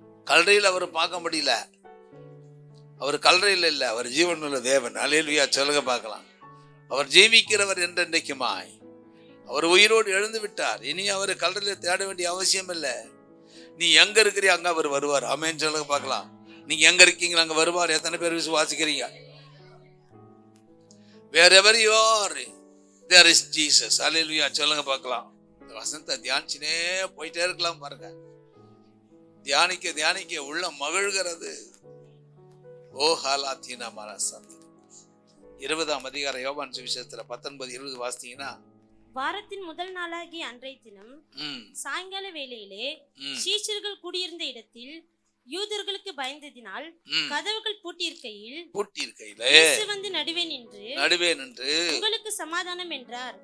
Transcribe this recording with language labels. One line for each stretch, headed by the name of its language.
Tamil: கல்லறையில் அவர் பார்க்க முடியல. அவர் கல்லறையில் இல்லை, அவர் ஜீவனுள்ள தேவன். அல்லேலூயா சொல்லுங்க பார்க்கலாம். அவர் ஜீவிக்கிறவர் என்றென்றைக்குமாய். அவர் உயிரோடு எழுந்து விட்டார். இனி அவர் கல்லறையில் தேட வேண்டிய அவசியம் இல்லை. நீ எங்க இருக்கிறீ அங்க அவர் வருவார். ஆமென் சொல்லுங்க பார்க்கலாம். நீங்க எங்க இருக்கீங்களா அங்க வருவார். எத்தனை பேர் விசுவாசிக்கிறீங்க?
English: Wherever you are, there is Jesus.
Tamil: Hallelujah. சொல்லுங்க பார்க்கலாம். இந்த வசனத்தை தியானிச்சுனே போயிட்டே இருக்கலாம் பாருங்க. தியானிக்க தியானிக்க உள்ள மகிழ்கிறது. ஓ ஹாலாத்தீனா மரசந்த் 20ஆம் அதிகாரம் யோவான் சுவிசேஷத்துல 19-20 வாசித்தீங்கன்னா, வாரத்தின் முதல் நாளாகிய அன்றைய தினம் சாயங்கால வேளையிலே சீஷர்கள் கூடியிருந்த இடத்தில் யூதர்களுக்கு பயந்ததினால் கதவுகள் பூட்டியிருக்கையில் இயேசு வந்து நடுவே நின்று உங்களுக்கு சமாதானம் என்றார்.